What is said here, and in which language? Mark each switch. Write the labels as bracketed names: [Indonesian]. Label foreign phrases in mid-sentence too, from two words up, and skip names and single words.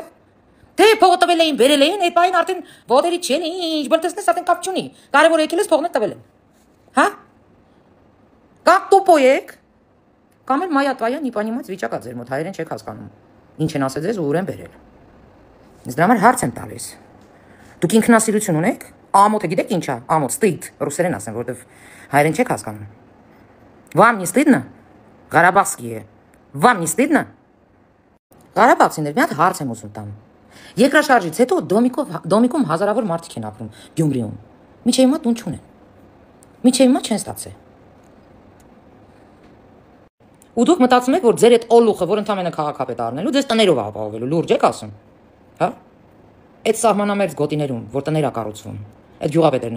[Armenian] Թե փողը տվել էին, բերել էին, այդ բանին արդեն ոտերի չեն, ինչ բլտեսնես արդեն կապ չունի։ Կարևոր եկել ես փողն տվել են։ Հա։ Կամ տուպո եք։ Կամ էլ [Russian] моя твоя не понимать [Armenian] վիճակա ձեր մոտ հայերեն չեք հասկանում։ Ինչ են ասել ձեզ ու ուր են բերել։ Ես դրա համար հարց եմ տալիս։ Դուք ինքնասիրություն ունեք։ Ամոթը գիտեք ինչ է։ Ամոթ, ստիդ, ռուսերեն ասեմ, որովհետև հայերեն չեք հասկանում։ [Russian] Вам не стыдно? [Armenian] Ղարաբաղսկի է։ [Russian] Вам не стыдно? [Armenian] Ղարաբաղցիներ, մի հատ հարց եմ ուզում տամ։ Երկրաշարժից հետո Դոմիկում հազարավոր մարդիկ են ապրում Գյումրիում։ Միջև հիմա տուն չունեն։ Միջև հիմա չեն ստացել։ Ու դուք մտածում եք, որ ձեր այդ օլուխը, որ ընդամենը քաղաքապետ առնելու, ձեզ տներով ապահովելու, լուրջ եք ասում։ Հա։ Այդ սահմանամերձ գոտիներում, որ տներ է կառուցվում, Այդ գյուղապետերն են